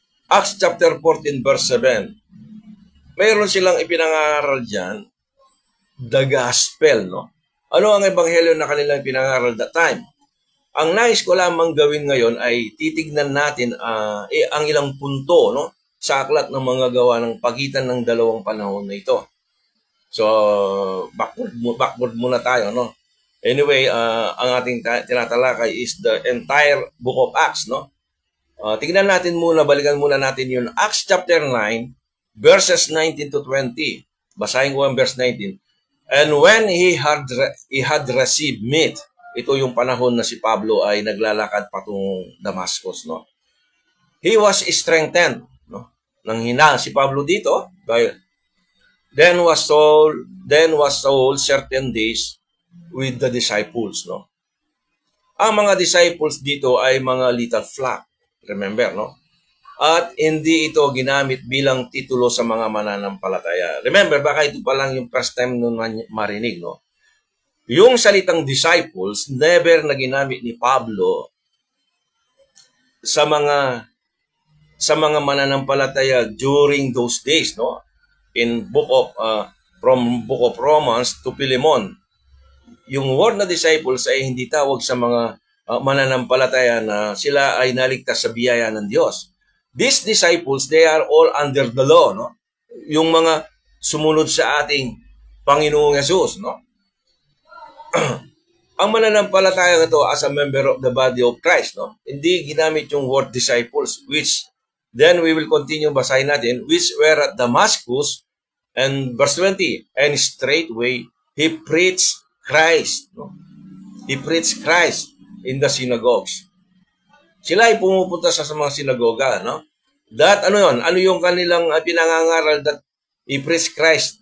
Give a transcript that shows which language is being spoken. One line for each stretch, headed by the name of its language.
English: Acts chapter 14 verse 7.
Filipino: Mayroon silang ipinangaral dyan,
English: the gospel, no?
Filipino: Ano ang ebanghelyo na kanilang ipinangaral
English: that time?
Filipino: Ang nais ko lamang gawin ngayon ay titignan natin ang ilang punto, no, sa aklat ng mga gawa ng pagitan ng dalawang panahon na ito. So, backward muna tayo, no? Anyway, ang ating tinatalakay
English: is the entire book of Acts,
Filipino: no? Tignan natin muna, balikan muna natin yung
English: Acts chapter 9, verses 19 to 20.
Filipino: Basahin ko ang verse 19.
English: And when he had received meat,
Filipino: ito yung panahon na si Pablo ay naglalakad patungong Damascus, no?
English: He was strengthened, no?
Filipino: Nang hina si Pablo dito, dahil
English: then was told certain days with the disciples, no?
Filipino: Ang mga disciples dito ay mga little flock, remember, no? At hindi ito ginamit bilang titulo sa mga mananampalataya. Remember, baka ito pa lang yung first time nung marinig, no? Yung salitang disciples, never na ginamit ni Pablo sa mga mananampalataya during those days, no?
English: In from Book of Romans to Philemon,
Filipino: yung word na disciples ay hindi tawag sa mga mananampalataya na sila ay naligtas sa biyaya ng Diyos.
English: These disciples, they are all under the law, no?
Filipino: Yung mga sumunod sa ating Panginoong Yesus, no? Ang mananampalataya ito
English: as a member of the body of Christ,
Filipino: no? Hindi ginamit yung word disciples,
English: which then we will continue
Filipino: basahin natin,
English: which were at Damascus, and verse 20, and straightway he preached Christ, no? He preached Christ in the synagogues.
Filipino: Sila ay pumupunta sa mga sinagoga, no? That, ano yun? Ano yung kanilang pinangangaral
English: that he preached Christ?